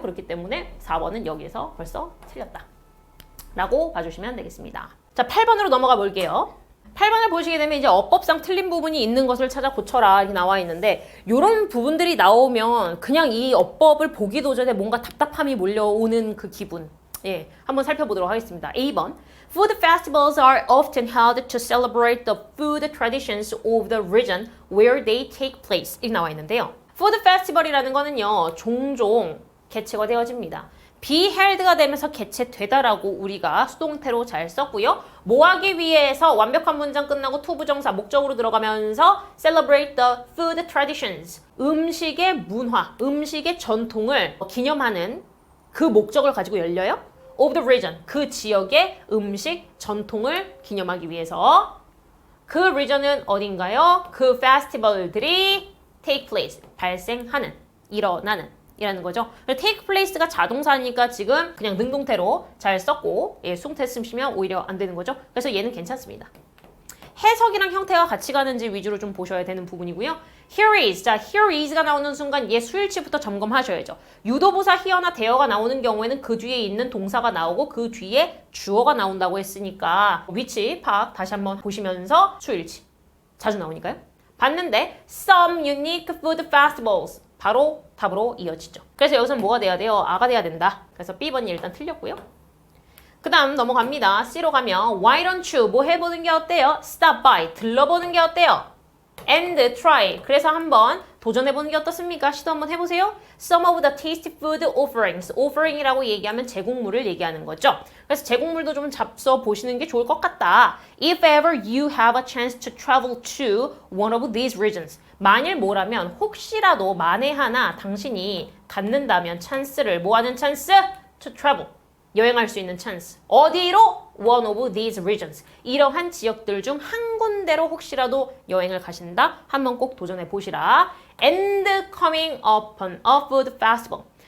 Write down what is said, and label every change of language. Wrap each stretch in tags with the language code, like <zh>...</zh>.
<ko>그렇기 때문에 4번은 여기에서 벌써 틀렸다 라고 봐주시면 되겠습니다. 자, 8번으로 넘어가 볼게요. 8번을 보시게 되면 이제 어법상 틀린 부분이 있는 것을 찾아 고쳐라 이렇게 나와 있는데 이런 부분들이 나오면 그냥 이 어법을 보기도 전에 뭔가 답답함이 몰려오는 그 기분. 예, 한번 살펴보도록 하겠습니다. A번.</ko> <en>Food festivals are often held to celebrate the food traditions of the region where they take place.</en> <ko>이렇게 나와 있는데요. Food festival이라는 거는요, 종종 개최가 되어집니다. be held가 되면서 개최되다라고 우리가 수동태로 잘 썼고요. 뭐 하기 위해서 완벽한 문장 끝나고 to 부정사 목적으로 들어가면서</ko> <en>celebrate the food traditions.</en> <ko>음식의 문화, 음식의 전통을 기념하는 그 목적을 가지고 열려요.</ko> <en>of the region.</en> <ko>그 지역의 음식 전통을 기념하기 위해서 그 region은 어딘가요? 그 페스티벌들이 take place. 발생하는, 일어나는 이라는 거죠. take place가 자동사니까 지금 그냥 능동태로 잘 썼고 수동태 쓰시면 오히려 안 되는 거죠. 그래서 얘는 괜찮습니다. 해석이랑 형태가 같이 가는지 위주로 좀 보셔야 되는 부분이고요.</ko> <en>Here is.</en> <ko>자, here is가 나오는 순간 얘 수일치부터 점검하셔야죠. 유도부사 here나 there가 나오는 경우에는 그 뒤에 있는 동사가 나오고 그 뒤에 주어가 나온다고 했으니까 위치 파악 다시 한번 보시면서 수일치. 자주 나오니까요. 봤는데</ko> <en>some unique food festivals.</en> <ko>바로 답으로 이어지죠. 그래서 여기서는 뭐가 돼야 돼요? 아가 돼야 된다. 그래서 B번이 일단 틀렸고요. 그 다음 넘어갑니다. C로 가면</ko> <en>Why don't you?</en> <ko>뭐 해보는 게 어때요?</ko> <en>Stop by.</en> <ko>들러보는 게 어때요?</ko> <en>And try.</en> <ko>그래서 한번 도전해보는 게 어떻습니까? 시도 한번 해보세요.</ko> <en>Some of the tasty food offerings.</en> <ko>offering이라고 얘기하면 제공물을 얘기하는 거죠. 그래서 제공물도 좀 잡숴 보시는 게 좋을 것 같다.</ko> <en>If ever you have a chance to travel to one of these regions.</en> <ko>만일 뭐라면 혹시라도 만에 하나 당신이 갖는다면 찬스를 뭐하는 찬스?</ko> <en>To travel.</en> <ko>여행할 수 있는 찬스. 어디로?</ko> <en>One of these regions.</en> <ko>이러한 지역들 중 한 군데로 혹시라도 여행을 가신다? 한번 꼭 도전해 보시라.</ko> <en>And coming upon a food festival.</en>